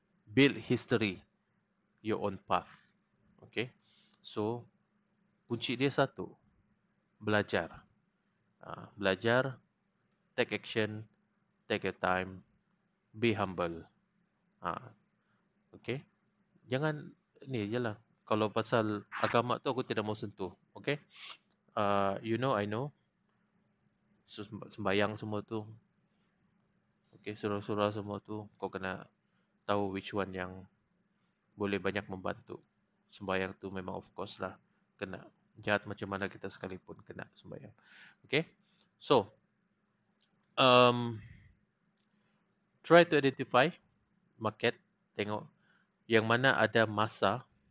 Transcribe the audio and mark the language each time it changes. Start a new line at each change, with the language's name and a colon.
English: Build history, your own path. Okay?
Malay: So, kunci dia satu. Belajar.
English: Belajar, take action, take your time, be humble.
Malay: Okay? Jangan ni je lah. Kalau pasal agama tu aku tidak mau sentuh.
English: Okay? You know, I know.
Malay: Sembayang semua tu. Okay, surah-surah semua tu kau kena tahu
English: which one
Malay: yang boleh banyak membantu. Sembayang tu memang
English: of course
Malay: lah kena. Jahat macam mana kita sekalipun kena sembayang. Okay?
English: So, try to identify market.
Malay: Tengok yang mana ada masa.